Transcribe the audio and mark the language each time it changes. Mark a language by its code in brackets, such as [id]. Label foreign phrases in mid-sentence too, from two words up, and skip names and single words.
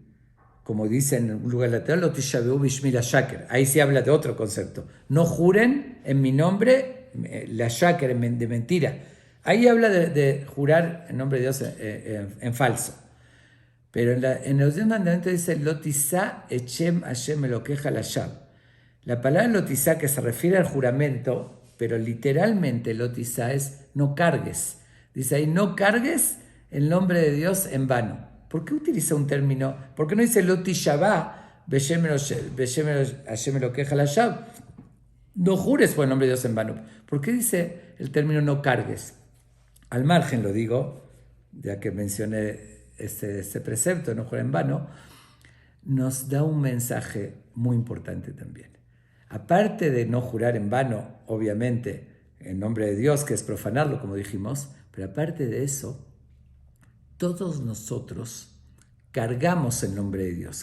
[es] Como dice en un lugar lateral, [he] לא תשבעו בשמי לשקר. [es] Ahí se habla de otro concepto. No juren en mi nombre, [he] לשקר, [es] de mentira. Ahí habla de jurar en nombre de Dios en falso. Pero en los 10 mandamientos dice [he] לא תשא את שם השם אלוקיך לשוא. [es] La palabra lotizá, que se refiere al juramento, pero literalmente lotizá es no cargues. Dice ahí, no cargues el nombre de Dios en vano. ¿Por qué utiliza un término? ¿Por qué no dice [he] לא תשבע בשם השם אלוקיך לשוא? [es] No jures por el nombre de Dios en vano. ¿Por qué dice el término no cargues? Al margen lo digo, ya que mencioné este precepto, no jurar en vano, nos da un mensaje muy importante también. Aparte de no jurar en vano, obviamente, en nombre de Dios, que es profanarlo, como dijimos, pero aparte de eso, todos nosotros cargamos el nombre de Dios.